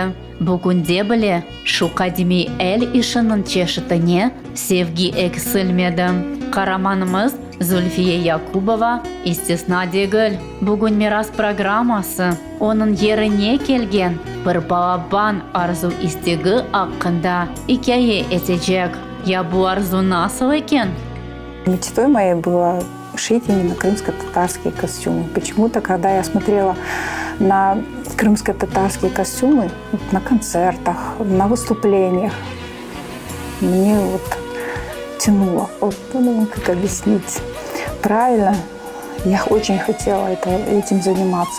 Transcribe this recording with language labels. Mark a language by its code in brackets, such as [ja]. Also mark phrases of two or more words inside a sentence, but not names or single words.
[crh] Bugünde bile şu kadimi el işinin çeşitine sevgi eksilmedi. Kahramanımız Zulfiye Yakubova istisna değil. Bugün miras programması onun yerine gelgen bir balaban arzu istegi hakkında hikaye edecek. Ya bu arzu nasıl iken? [ru] Мечтой моей было шить именно крымско-татарские костюмы. Почему-то, когда я смотрела на крымско-татарские костюмы на концертах, на выступлениях, мне тянуло. Как объяснить правильно, я очень хотела этим заниматься.